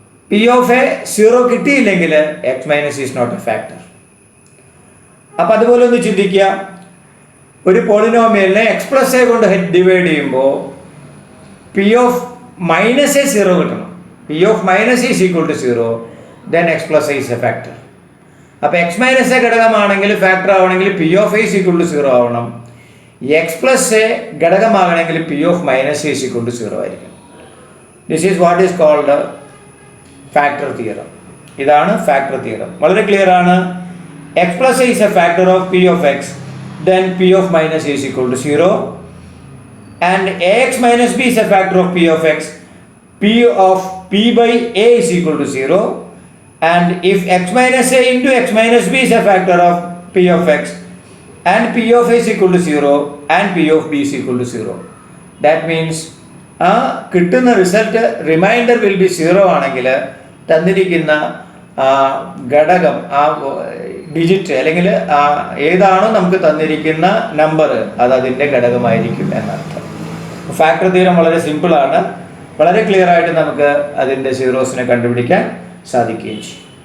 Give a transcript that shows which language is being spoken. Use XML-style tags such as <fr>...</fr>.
<en>P of a 0</en> <ml>കിട്ടിയില്ലെങ്കിൽ</ml> <en>X minus is not a factor.</en> <ml>അപ്പം അതുപോലെ ഒന്ന് ചിന്തിക്കുക. ഒരു പോളിനോമിയലിനെ എക്സ് പ്ലസ് എ കൊണ്ട് ഡിവൈഡ് ചെയ്യുമ്പോൾ പി ഓഫ് മൈനസ് എ 0 കിട്ടണം.</ml> <en>P of minus is equal to 0, then x plus a is a factor. അപ്പോൾ x minus a</en> <ml>ഘടകമാണെങ്കിൽ ഫാക്ടർ ആവണമെങ്കിൽ</ml> <en>P of a is equal to 0 ആവണം. X plus a</en> <ml>ഘടകമാകണമെങ്കിൽ</ml> <en>P of minus a is equal to 0 ആയിരിക്കും. This is what is called factor theorem.</en> <ml>ഇതാണ് factor theorem. വളരെ clear ആണ്.</ml> <en>X plus a is a factor of P of x, then P of minus a is equal to 0 and ax minus b is a factor of p of x. P of p by a is equal to 0. And if x minus a into x minus b is a factor of p of x, and p of a is equal to 0 and p of b is equal to 0, that means</en> <ml>കിട്ടുന്ന result reminder will be 0 ആണെങ്കിൽ തന്നിരിക്കുന്ന ഘടകം digit അല്ലെങ്കിൽ ഏതാണോ നമുക്ക് തന്നിരിക്കുന്ന number അത് അതിൻ്റെ ഘടകമായിരിക്കും എന്നർത്ഥം. ഫാക്ടർ തിയറം വളരെ സിമ്പിളാണ്. വളരെ ക്ലിയർ ആയിട്ട് നമുക്ക് അതിൻ്റെ സീറോസിനെ കണ്ടുപിടിക്കാൻ സാധിക്കുകയും ചെയ്യും.</ml>